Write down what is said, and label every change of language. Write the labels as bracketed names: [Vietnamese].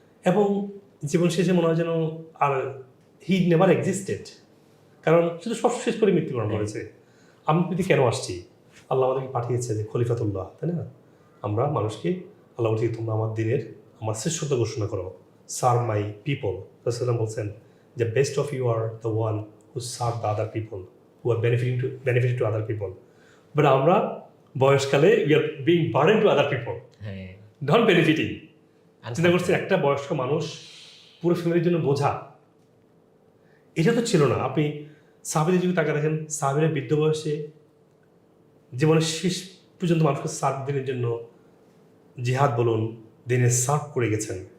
[Bangla] এবং জীবন শেষে মনে হয় যেন আর [English] he never existed, [Bangla] কারণ শুধু সব শেষ করে মৃত্যুবরণ করেছে। আমি যদি কেন আসছি, আল্লাহ আমাদেরকে পাঠিয়েছে যে খলিফাতুল্লাহ, তাই না? আমরা মানুষকে আল্লাহ বলছি তোমরা আমার দিনের আমার শ্রেষ্ঠত্ব ঘোষণা করো, [English] Serve my people. [Bangla] রাসূলুল্লাহ বলছেন যে [English] Best of you are the one who serve the other people, who are benefiting to other people. But [Bangla] আমরা বয়সকালে [English] we are being burden to other people, not benefiting. [Bangla] চিন্তা করছি একটা বয়স্ক মানুষ পুরো ফ্যামিলির জন্য বোঝা, এটা তো ছিল না। আপনি সাহাবীদের যুগে তাকে দেখেন, সাহাবীরা বৃদ্ধ বয়সে জীবনের শেষ পর্যন্ত মানুষকে সার্ভ দিনের জন্য জিহাদ বলুন, দিনে সার্ভ করে গেছেন।